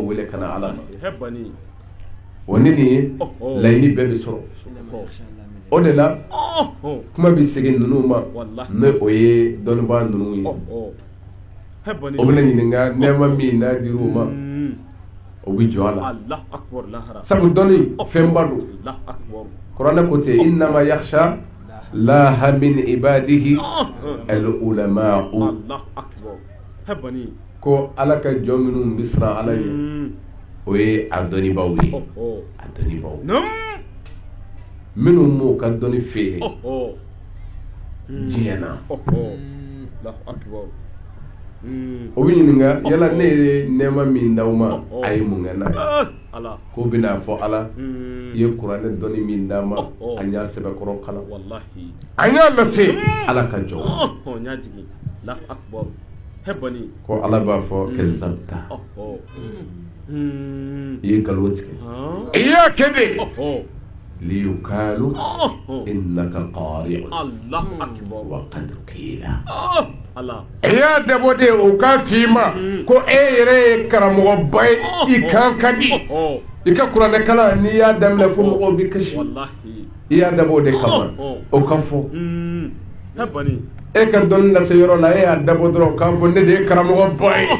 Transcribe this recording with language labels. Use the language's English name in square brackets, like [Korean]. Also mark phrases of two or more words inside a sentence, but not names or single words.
[Bambara] wele kana ala ma o ni nin ye laɲini bɛɛ bɛ sɔrɔ o de la kuma bɛ segin ninnu ma ne o ye dɔnnibaa ninnu ye o bɛna ɲininka nɛɛma min n'a dir'u ma o bɛ jɔ a la sabu dɔnni fɛnba don kuranɛ ko ten [Arabic] إنما يخشى الله من عباده العلماء [Bambara] ko ala ka jɔn minnu bɛ siran ala ye o ye a dɔnnibaaw ye a dɔnnibaaw minnu m'o ka dɔnni feere diɲɛ na o bɛ ɲininka yala ne ye nɛɛma min d'aw ma a ye mun kɛ n'a ye ko bɛna fɔ ala i ye kuranɛ dɔnni min d'a ma a y'a sɛbɛkɔrɔ kalan a y'a lase ala ka jɔ ko ala b'a fɔ kazabta i ye nkalon tigɛ i y'a kɛ de [Arabic] ليقال إنك قارئ وقد قيل [Bambara] e y'a dabɔ de o ka f'i ma ko e yɛrɛ ye karamɔgɔba ye i kan ka di i ka kuranɛ kalan n'i y'a daminɛ fo mɔgɔw bɛ kasi i y'a dabɔ de kama o ka fɔ e ka dɔnni lase yɔrɔ la e y'a dabɔ dɔrɔn k'a fɔ ne de ye karamɔgɔba